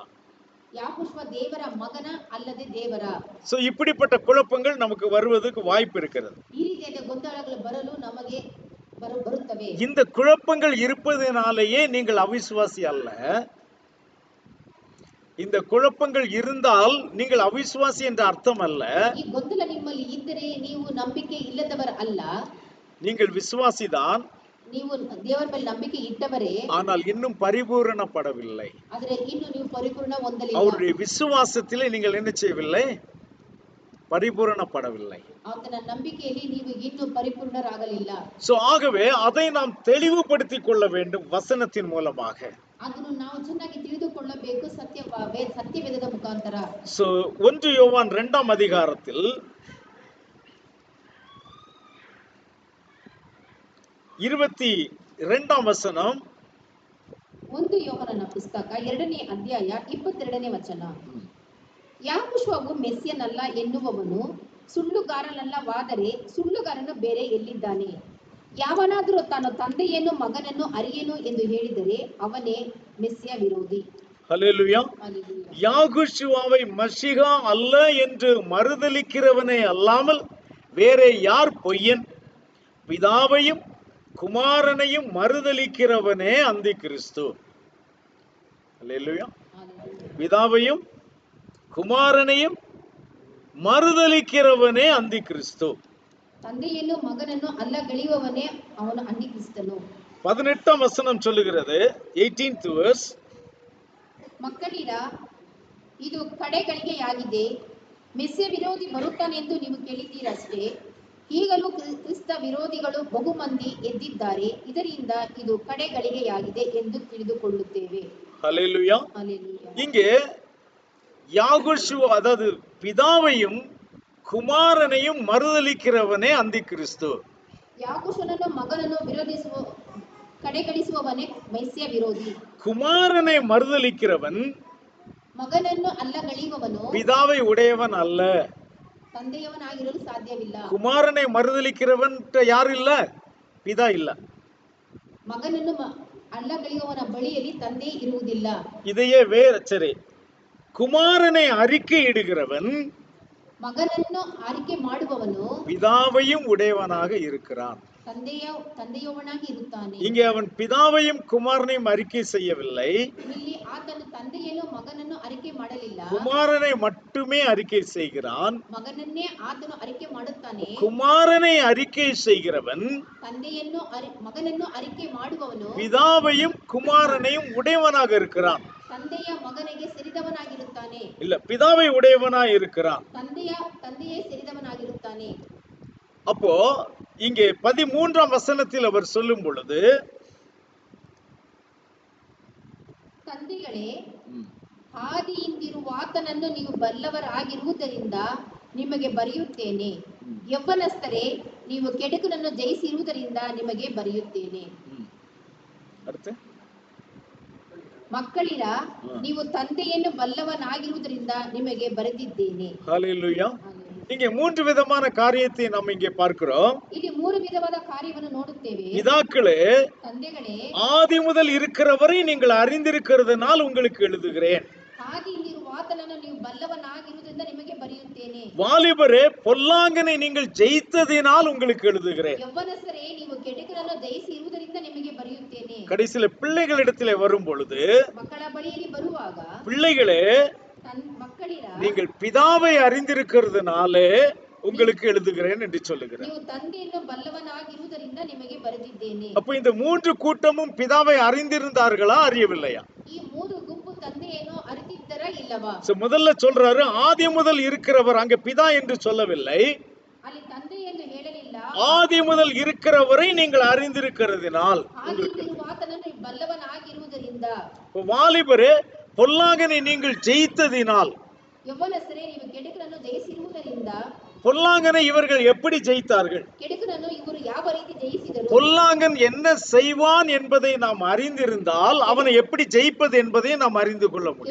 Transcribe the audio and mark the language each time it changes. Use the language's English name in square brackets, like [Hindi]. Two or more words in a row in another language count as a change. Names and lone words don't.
[Kannada] ಯಾಕೋಬ ದೇವರ ಮಗನ ಅಲ್ಲದೆ ದೇವರ? [Tamil] சோ இப்படிப்பட்ட குழப்பங்கள் நமக்கு வருவதற்கு வாய்ப்பு இருக்கிறது. [Kannada] ಈ ರೀತಿಯಾದ ಗೊಂದಲಗಳು ಬರಲು ನಮಗೆ ಬರುತ್ತವೆ. [Tamil] இந்த குழப்பங்கள் இருப்பதனாலேயே நீங்கள் அவிசுவாசி அல்ல. இந்த குழப்பங்கள் இருந்தால் நீங்கள் அவிசுவாசி என்ற அர்த்தம் அல்ல. [Kannada] ಈ ಗೊಂದಲ ನಿಮ್ಮಲ್ಲಿ ಇದ್ದರೆ ನೀವು ನಂಬಿಕೆ ಇಲ್ಲದವರ ಅಲ್ಲ. [Tamil] நீங்கள் விசுவாசிதான், [Kannada] ನೀವು ದೇವರ ಮೇಲೆ ನಂಬಿಕೆ ಇಟ್ಟವರೇ, [Tamil] ஆனால் இன்னும் பரிபூரணப்படவில்லை. [Kannada] ಆದರೆ ಇನ್ನು ನೀವು ಪರಿಪೂರ್ಣ ಹೊಂದಲಿಲ್ಲ. [Tamil] அவருடைய விசுவாசத்திலே நீங்கள் என்ன செய்யவில்லை? பரிபூரணப்படவில்லை. [Kannada] ಆತನ ನಂಬಿಕೆಯಲ್ಲಿ ನೀವು ಇನ್ನೂ ಪರಿಪೂರ್ಣರಾಗಲಿಲ್ಲ. [Tamil] சோ ஆகவே அதை நாம் தெளிவுபடுத்திக் கொள்ள வேண்டும் வசனத்தின் மூலமாக. [Kannada] ಅದನ್ನು ನಾವು ಚೆನ್ನಾಗಿ ತಿಳಿದುಕೊಳ್ಳಬೇಕು ಸತ್ಯವೇದದ ಮುಖಾಂತರ. [Tamil] சோ 1 யோவான் 2ஆம் அதிகாரத்தில் 22ஆம் வசனம். [Kannada] 1 ಯೋಹಾನನ ಪುಸ್ತಕ 2ನೇ ಅಧ್ಯಾಯ 22ನೇ ವಚನ. ಯಾಕೋಬವು ಮೆಸ್ಸಿಯನಲ್ಲ ಎನ್ನುವವನು ಸುಳ್ಳುಗಾರನಲ್ಲವಾದರೆ ಸುಳ್ಳುಗಾರನು ಬೇರೆ ಎಲ್ಲಿದ್ದಾನೆ? ಯಾವನಾದರೂ ತಾನು ತಂದೆಯನ್ನು ಮಗನನ್ನು ಅರಿಯೇನು ಎಂದು ಹೇಳಿದರೆ ಅವನೇ ಮೆಸ್ಸಿಯ ವಿರೋಧಿ. [Tamil] ஹல்லேலூயா. யாகுஷுவாவை மஷிகா அல்ல என்று மறுதலிக்கிறவனே அல்லாமல் வேறே யார் பொய்யன்? பிதாவையும் குமாரனையும் மறுதலிக்கிறவனே அந்தி கிறிஸ்து. ஹல்லேலூயா. பிதாவையும் குமாரனையும் மறுதலிக்கிறவனே அந்தி கிறிஸ்து. [Kannada] ತಂದೆಯನ್ನು ಮಗನನ್ನು ಅಲ್ಲಗಳೆಯುವವನೇ ಅವನು ಅಂಟಿಕ್ರಿಸ್ತನು. [Tamil] 18ஆம் வசனம் சொல்லுகிறது, [English] 18th verse. [Kannada] ಮಕ್ಕಳಿರ, ಇದು ಕಡೆಗಳಿಗೆಯಾಗಿದೆ. ಮೆಸ್ಸಿಯ ವಿರೋಧಿ ಬರುತ್ತಾನೆಂದು ನೀವು ಕೇಳಿದ್ದೀರಷ್ಟೇ. ಈಗಲೂ ಕ್ರಿಸ್ತ ವಿರೋಧಿಗಳು ಬಹುಮಂದಿ ಎದ್ದಿದ್ದಾರೆ. ಇದರಿಂದ ಇದು ಕಡೆಗಳಿಗೆಯಾಗಿದೆ ಎಂದು ತಿಳಿದುಕೊಳ್ಳುತ್ತೇವೆ. [Tamil] ஹல்லேலூயா. [Kannada] ಹಲ್ಲೆಲೂಯಾ. [Tamil] இங்கே யாகுஷுவா அதாவது பிதாவையும் குமாரனையும் மறுதலிக்கிறவனே அந்தி கிறிஸ்து. [Kannada] ಯಾಕೋಬನನ್ನು ಮಗನನ್ನು ವಿರೋಧಿಸುವ ಕಡೆಗಣಿಸುವವನೇ ಮೆಸ್ಸಿಯ ವಿರೋಧಿ. [Tamil] குமாரனை மறுதலிக்கிறவன் [Kannada] ಮಗನನ್ನು ಅಲ್ಲಗಳೆಯುವವನು [Tamil] பிதாவை உடையவன் அல்ல. [Kannada] ತಂದೆಯವನಾಗಿರಲು ಸಾಧ್ಯವಿಲ್ಲ. [Tamil] குமாரனை மறுதலிக்கிறவன் யாரு இல்ல? பிதா இல்ல. [Kannada] ಮಗನನ್ನು ಅಲ್ಲಗಳೆಯುವವನ ಬಳಿಯಲ್ಲಿ ತಂದೆ ಇರುವುದಿಲ್ಲ. [Tamil] இதையே வேற சரி, குமாரனை அறிக்கை இடுகிறவன் [Kannada] ಮಗನನ್ನು ಆರಿಕೆ ಮಾಡುವವನು [Tamil] பிதாவையும் உடையவனாக இருக்கிறான். [Kannada] ತಂದೆಯವನಾಗಿ ಇರುತ್ತಾನೆ. [Tamil] இங்கே அவன் பிதாவையும் குமாரனையும் அறிக்கை செய்யவில்லை, [Kannada] ಇಲ್ಲಿ ಆತನು ತಂದೆಯನ್ನು ಮಗನನ್ನು ಅರಿಕೆ ಮಾಡಲಿಲ್ಲ, [Tamil] குமாரனை மட்டுமே அறிக்கை செய்கிறான். [Kannada] ಮಗನನ್ನೇ ಆತನು ಅರಿಕೆ ಮಾಡುತ್ತಾನೆ. [Tamil] குமாரனை அறிக்கை செய்கிறவன் [Kannada] ತಂದೆಯನ್ನು ಮಗನನ್ನು ಅರಿಕೆ ಮಾಡುವವನು [Tamil] பிதாவையும் குமாரனையும் உடையவனாக இருக்கிறான். [Kannada] ತಂದೆಯ ಮಗನಿಗೆ ಸೇರಿದವನಾಗಿರುತ್ತಾನೆ. [Tamil] இல்ல, பிதாவை உடையவனாய் இருக்கிறான். [Kannada] ತಂದೆಯೇ ಸೇರಿದವನಾಗಿರುತ್ತಾನೆ. [Tamil] அப்போ இங்கே 13ஆம் வசனத்தில் அவர் சொல்லும் பொழுது, [Kannada] ತಂದೆಗಳೇ, ಆದಿಯಿಂದಿರುವಾತನನ್ನು ನೀವು ಬಲ್ಲವರಾಗಿರುವುದರಿಂದ ನಿಮಗೆ ಬರೆಯುತ್ತೇನೆ. ಯೌವನಸ್ಥರೇ, ನೀವು ಕೆಡುಕನನ್ನು ಜಯಿಸಿರುವುದರಿಂದ ನಿಮಗೆ ಬರೆಯುತ್ತೇನೆ. ಮಕ್ಕಳಿರ, ನೀವು ತಂದೆಯನ್ನು ಬಲ್ಲವನಾಗಿರುವುದರಿಂದ ನಿಮಗೆ ಬರೆದಿದ್ದೇನೆ. [Tamil] ஹல்லேலூயா. இங்கே 3 விதமான காரியத்தை நாம் இங்கே பார்க்கிறோம். [Kannada] ಇಲ್ಲಿ 3 ವಿಧವಾದ ಕಾರ್ಯವನ್ನು ನೋಡುತ್ತೇವೆ. [Tamil] பிதாக்களே, [Kannada] ತಂದೆಗಳೇ, [Tamil] ஆதி முதல் இருக்கிறவரை நீங்கள் அறிந்திருக்கிறதுனால் உங்களுக்கு எழுதுகிறேன். [Kannada] ಆದಿಯಿಂದಿರುವಾತನನ್ನು ನೀವು ಬಲ್ಲವನಾಗಿರುವುದರಿಂದ ನಿಮಗೆ ಬರೆಯುತ್ತೇನೆ. [Tamil] வாலிபரே, பொல்லாங்கனை நீங்கள் ஜெயித்ததினால் உங்களுக்கு எழுதுகிறேன். [Kannada] ಯೌವನಸ್ಥರೇ, ನೀವು ಕೆಡುಕನನ್ನು ಜಯಿಸಿರುವುದರಿಂದ ನಿಮಗೆ ಬರೆಯುತ್ತೇನೆ. [Tamil] கடைசியில பிள்ளைகளிடத்திலே வரும் பொழுது, [Kannada] ಮಕ್ಕಳ ಬಳಿಯಲ್ಲಿ ಬರುವಾಗ, [Tamil] பிள்ளைகளே, [Kannada] ಮಕ್ಕಳಿರ, [Tamil] நீங்கள் பிதாவை அறிந்திருக்கிறதுனாலே உங்களுக்கு எழுதுகிறேன் என்று சொல்லுகிறேன். [Kannada] ನೀವು ತಂದೆಯನ್ನು ಬಲ್ಲವನಾಗಿರುವುದರಿಂದ ನಿಮಗೆ ಬರೆದಿದ್ದೇನೆ. [Tamil] அப்ப இந்த 3 கூட்டமும் பிதாவை அறிந்திருந்தார்களா, அறியவில்லையா? [Kannada] ಈ 3 ಗುಂಪು ತಂದೆಯನ್ನು ಅರಿತಿದ್ದರಾ ಇಲ್ಲವಾ? [Tamil] முதல்ல சொல்றாரு, ஆதி முதல் இருக்கிறவர். அங்க பிதா என்று சொல்லவில்லை, [Kannada] ಅಲ್ಲಿ ತಂದೆ ಎಂದು ಹೇಳಲಿಲ್ಲ. [Tamil] ஆதி முதல் இருக்கிறவரை நீங்கள் அறிந்திருக்கிறதுனால். [Kannada] ಆದಿಯಿಂದಿರುವಾತನನ್ನು ಬಲ್ಲವನಾಗಿರುವುದರಿಂದ. [Tamil] வாலிபரே, பொல்லாங்கனை நீங்கள் ஜெயித்ததினால். [Kannada] ಯೌವನಸ್ಥರೇ, ನೀವು ಕೆಡುಕನನ್ನು ಜಯಿಸಿರುವುದರಿಂದ. [Tamil] பொல்லாங்கனை இவர்கள் எப்படி ஜெயித்தார்கள்? [Kannada] ಕೆಡುಕನನ್ನು ಇವರು ಯಾವ ರೀತಿ ಜಯಿಸಿದರು? [Tamil] பொல்லாங்கன் என்ன செய்வான் என்பதை நாம் அறிந்திருந்தால் அவனை எப்படி ஜெயிப்பது என்பதை நாம் அறிந்து கொள்ள முடியும்.